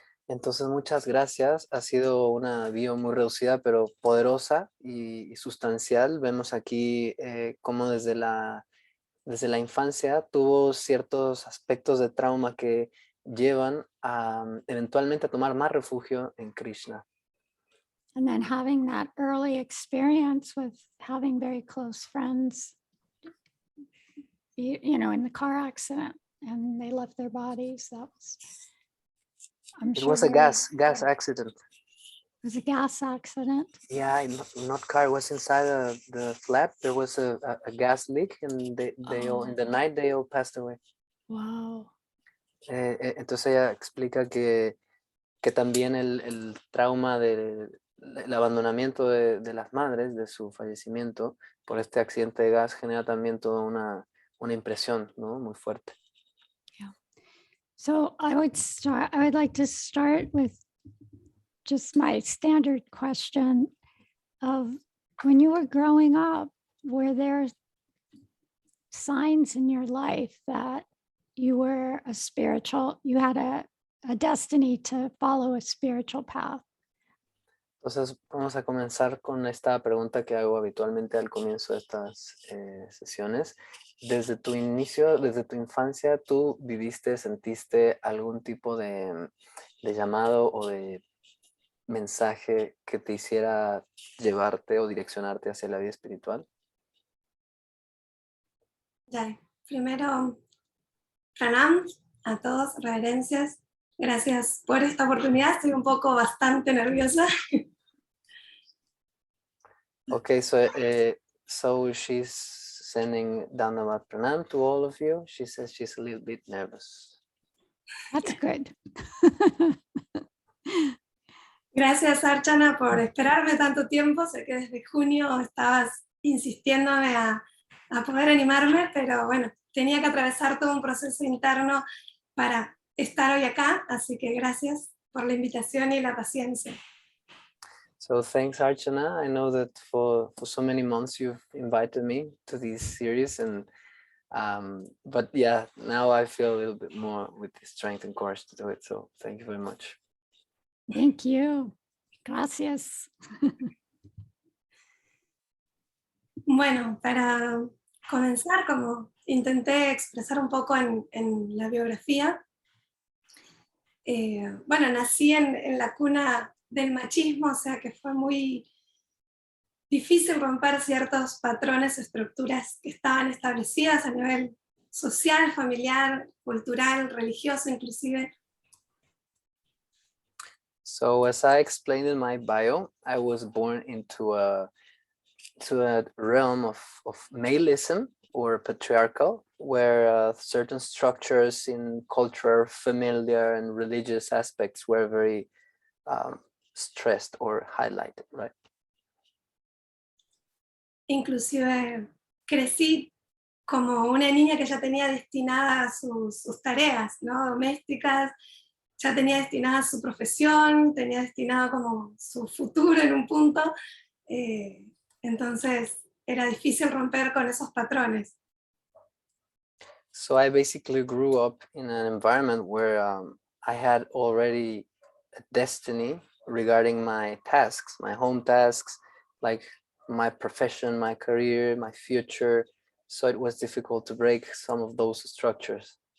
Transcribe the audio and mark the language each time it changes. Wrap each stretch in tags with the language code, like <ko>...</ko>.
<es>Entonces, muchas gracias. Ha sido una bio muy reducida, pero poderosa y sustancial. Vemos aquí cómo desde la infancia tuvo ciertos aspectos de trauma que llevan eventualmente a tomar más refugio en Krishna.</es> <en>And then having that early experience with having very close friends, in the car accident, and they left their bodies. That was, It was a gas accident. It was a gas accident. Yeah, not car. It was inside the flat. There was a gas leak, and they all, in the night they all passed away. Wow.</en> <es>Entonces ella explica que también el trauma de el abandonamiento de las madres, de su fallecimiento por este accidente de gas, genera también toda una impresión, ¿no? Muy fuerte.</es> <en>So I would like to start with just my standard question of when you were growing up, were there signs in your life that you were you had a destiny to follow a spiritual path?</en> <es>Entonces, vamos a comenzar con esta pregunta que hago habitualmente al comienzo de estas sesiones. Desde tu inicio, desde tu infancia, ¿tú viviste, sentiste algún tipo de llamado o de mensaje que te hiciera llevarte o direccionarte hacia la vida espiritual? Ya, primero, pranam a todos, reverencias. Gracias por esta oportunidad. Estoy un poco bastante nerviosa.</es> <en>Okay, so she's sending Dandavat Pranam to all of you. She says she's a little bit nervous. That's good.</en> <es>Gracias, Archana, por esperarme tanto tiempo. Sé que desde junio estabas insistiéndome a poder animarme, pero bueno, tenía que atravesar todo un proceso interno para estar hoy acá, así que gracias por la invitación y la paciencia.</es> <en>So thanks, Archana. I know that for so many months you've invited me to this series, and but yeah, now I feel a little bit more with the strength and courage to do it. So thank you very much. Thank you.</en> <es>Gracias. Bueno, para comenzar, como intenté expresar un poco en la biografía, bueno, nací en la cuna del machismo, o sea que fue muy difícil romper ciertos patrones, estructuras que estaban establecidas a nivel social, familiar, cultural, religioso inclusive.</es> <en>So as I explained in my bio, I was born into a realm of maleism or patriarchal, where certain structures in culture, familiar and religious aspects were very stressed or highlighted, right?</en> <es>Inclusive crecí como una niña que ya tenía destinadas sus tareas, ¿no? Domésticas, ya tenía destinada su profesión, tenía destinado como su futuro en un punto, entonces era difícil romper con esos patrones.</es> <en>So I basically grew up in an environment where I had already a destiny regarding my tasks, my home tasks, like my profession, my career, my future. So it was difficult to break some of those structures.</en>